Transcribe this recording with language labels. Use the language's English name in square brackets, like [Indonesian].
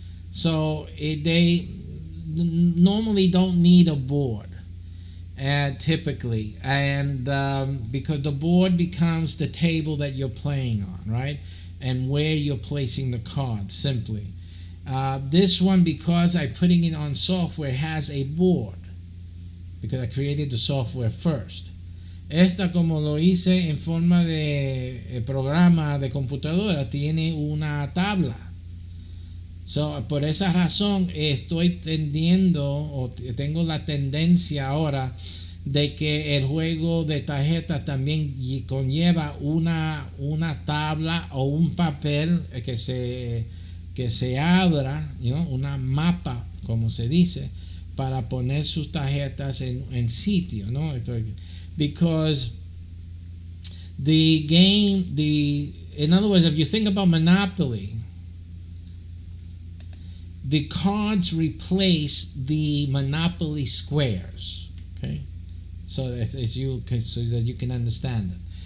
[English] So they normally don't need a board, typically, and because the board becomes the table that you're playing on, right? And where you're placing the cards, simply. This one, because I'm putting it on software, has a board, because I created the software first. [Spanish] Esta, como lo hice en forma de programa de computadora, tiene una tabla. So, por esa razón estoy tendiendo o tengo la tendencia ahora de que el juego de tarjetas también conlleva una tabla o un papel que se abra, una mapa, como se dice, para poner sus tarjetas en sitio, ¿no? [English] Because the game, in other words, if you think about Monopoly, the cards replace the Monopoly squares. Okay, so that you can understand it.